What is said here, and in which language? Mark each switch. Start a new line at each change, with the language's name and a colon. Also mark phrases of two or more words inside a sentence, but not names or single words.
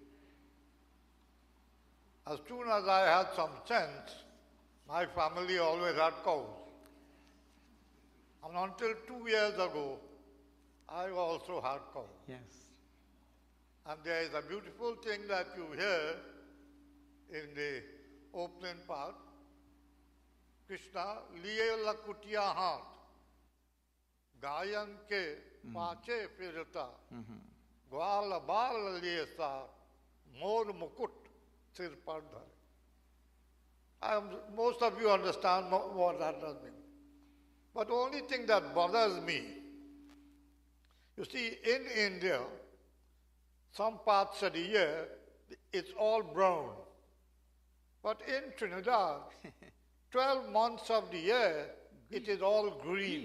English: As soon as I had some sense, My family always had cows. And until 2 years ago, I also had cows. Yes. And there is a beautiful thing that you hear in the opening part. Krishna,
Hindi: लिए लकुटिया हाथ, गायन के पाछे फिरता, ग्वाल बाल लिए सा मोर मुकुट सिर पर धरे.
English: Most of you understand what that does mean. But the only thing that bothers me, you see, in India, some parts of the year, it's all brown. But in Trinidad, 12 months of the year, it is all green.